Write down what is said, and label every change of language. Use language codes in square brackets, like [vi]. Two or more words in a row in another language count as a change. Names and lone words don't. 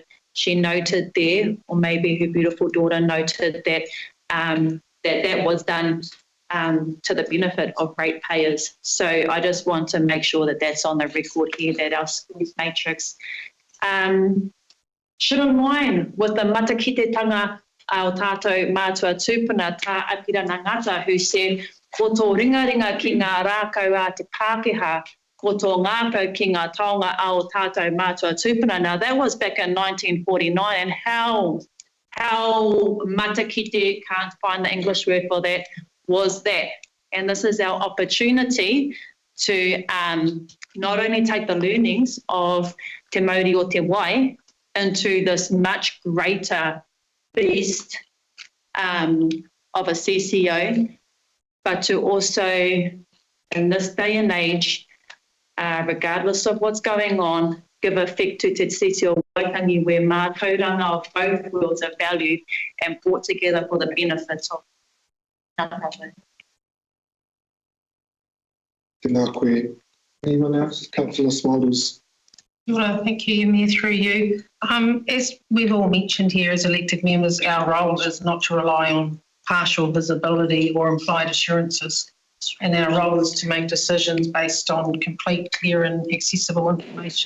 [en] She noted there, or maybe her beautiful daughter noted that that was done to the benefit of ratepayers. So I just want to make sure that that's on the record here, that our schools matrix should align with the [mi] matakititanga ao tātou mātua tūpuna [en] tā Apira Ngata, who said, [mi] ko tō ringa ki ngā rākau a te Pākehā, ko tō ngākau ki ngā taonga ao tātou mātua tūpuna. [en] Now, that was back in 1949, and how matakite, can't find the English word for that, was that. And this is our opportunity to not only take the learnings of Te Mauri o Te Wai into this much greater beast of a CCO, but to also, in this day and age, regardless of what's going on, give effect to Te Tiriti o Waitangi, where mātauranga of both worlds are valued and brought together for the benefit of another. [mi] Tēnā koe. [en] Anyone else? Councillor Smalders. Well, thank you, Mayor, through you. As we've all mentioned here as elected members, our role is not to rely on partial visibility or implied assurances, and our role is to make decisions based on complete, clear and accessible information.